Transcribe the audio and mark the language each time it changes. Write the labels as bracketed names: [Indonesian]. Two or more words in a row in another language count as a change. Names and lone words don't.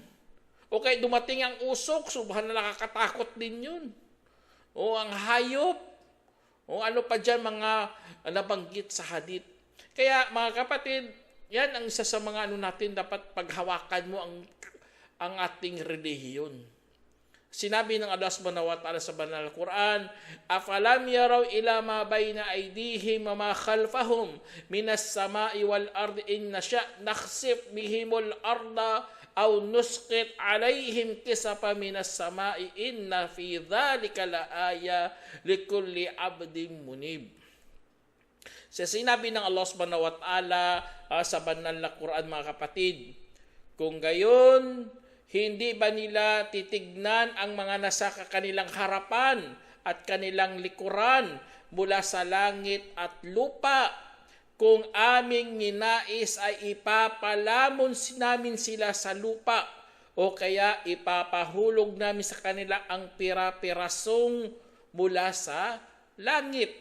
[Filipino] O kaya, dumating ang usok. Subhanallah, nakakatakot din yun. O ang hayop. O ano pa dyan, mga nabanggit sa hadith. Kaya, mga kapatid, yan ang isa sa mga natin, dapat paghawakan mo ang ating relihiyon. Sinabi ng Allah [Arabic] سبحانه وتعالى [Filipino] sa banal Quran, [Arabic] أفلم يروا إلى ما بين أيديهم وما خلفهم من السماء والأرض إن نشأ نخسف بهم الأرض أو نسقط عليهم كسفا من السماء إن في ذلك لآية لكل عبد منيب. [Filipino] Sa sinabi ng Allah [Arabic] سبحانه وتعالى [Filipino] sa banal na Quran, mga kapatid, kung gayon, hindi ba nila titignan ang mga nasa kanilang harapan at kanilang likuran mula sa langit at lupa? Kung aming ninais ay ipapalamon namin sila sa lupa o kaya ipapahulog namin sa kanila ang pira-pirasong mula sa langit.